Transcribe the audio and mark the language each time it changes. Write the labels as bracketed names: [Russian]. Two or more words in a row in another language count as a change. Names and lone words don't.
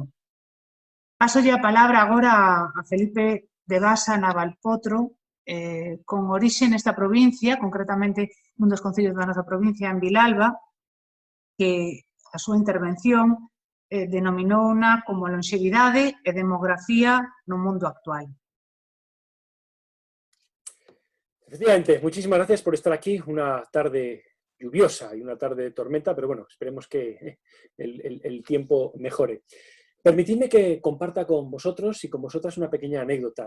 [Galician] Pasolle a palabra agora a Felipe de Basa Navalpotro, con orixe nesta provincia, concretamente nun dos concellos da nosa provincia, en Vilalba, que a súa intervención denominouna como longevidade e demografía no mundo actual. [Spanish] Efectivamente, muchísimas gracias por estar aquí, una tarde lluviosa y una tarde de tormenta, pero bueno, esperemos que el tiempo mejore. Permitidme que comparta con vosotros y con vosotras una pequeña anécdota.